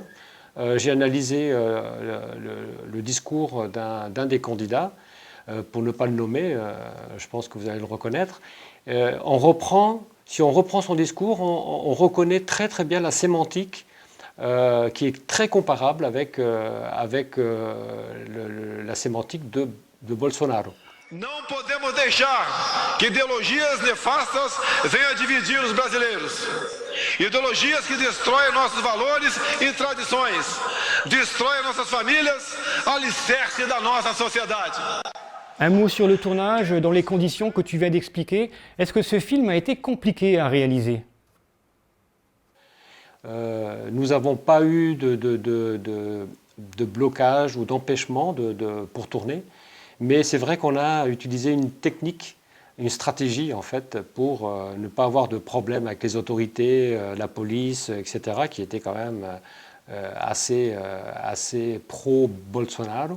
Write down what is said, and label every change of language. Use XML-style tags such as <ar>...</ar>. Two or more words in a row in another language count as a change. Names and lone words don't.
<fr>J'ai analysé le discours d'un des candidats, pour ne pas le nommer, je pense que vous allez le reconnaître. Si on reprend son discours, on reconnaît très très bien la sémantique qui est très comparable avec la sémantique de Bolsonaro.</fr> <pt>Não podemos deixar que ideologias nefastas venham dividir os brasileiros. Ideologias que destroem nossos valores e tradições, destroem nossas famílias, alicerce da nossa sociedade.</pt> <fr>Un mot sur le tournage, dans les conditions que tu viens d'expliquer. Est-ce que ce film a été compliqué à réaliser ? Nous n'avons pas eu de blocage ou d'empêchement pour tourner. Mais c'est vrai qu'on a utilisé une technique, une stratégie en fait, pour ne pas avoir de problème avec les autorités, la police, etc., qui étaient quand même assez pro-Bolsonaro.</fr>